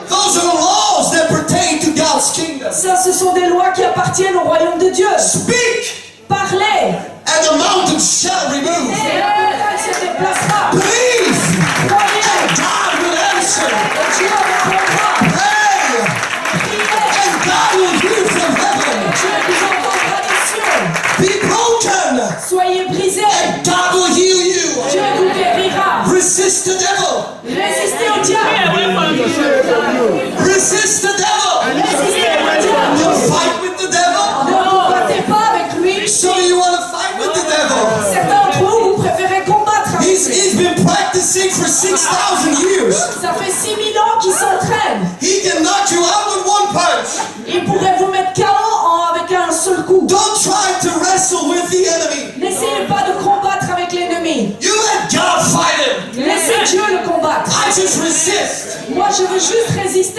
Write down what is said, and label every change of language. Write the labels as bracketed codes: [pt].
[en] Those are laws that pertain to God's kingdom. [fr] Ça, ce sont des lois qui appartiennent au royaume de Dieu. [en] Speak, [fr] Parlez, [en] and the mountain shall remove. [fr] et la montagne se déplacera. [en] Believe, [fr] Croyez, [en] and God will answer. [fr] et Dieu répondra. [en] Pray, [fr] Priez, [en] and God will hear from heaven. [fr] Dieu vous entendra des cieux. [en] Be broken, [fr] Soyez brisés, [en] and God will heal you. [fr] Dieu vous guérira. [en] Resist the devil. [fr] Résistez au diable. [en] Resist the devil. [fr] Résistez au diable. [en] Don't fight with the devil. [fr] Ne vous battez pas avec lui. [en] So you want to fight with the devil. [fr] Certains d'entre vous, vous préférez combattre avec [en] He's [fr] lui. [en] been practicing for 6,000 years. [fr] Ça fait 6000 ans qu'il s'entraîne. [en] He can knock you out with one punch. [fr] Il pourrait vous mettre KO avec un seul coup. [en] Don't try to wrestle with the enemy. [fr] N'essayez pas de combattre avec l'ennemi. [en] You let God fight him. [fr] Laissez Dieu le combattre. [en] I just resist. [fr] Moi, je veux juste résister.